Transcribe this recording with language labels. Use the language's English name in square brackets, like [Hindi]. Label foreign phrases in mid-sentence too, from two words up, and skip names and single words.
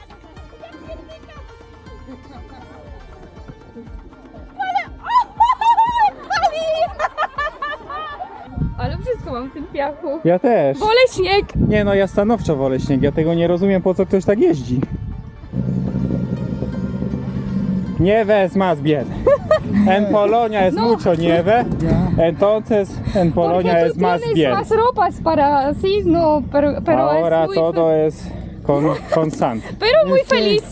[Polish] Ale wszystko mam w tym piachu. Ja też. Wolę śnieg. Nie no, ja stanowczo wolę śnieg, ja tego nie rozumiem, po co ktoś tak jeździ. [Spanish] Nieve es más bien. En Polonia es mucho nieve. Entonces en Polonia es más bien. Más ropas para así, no, pero Ahora es muy todo es con sand. Pero muy feliz.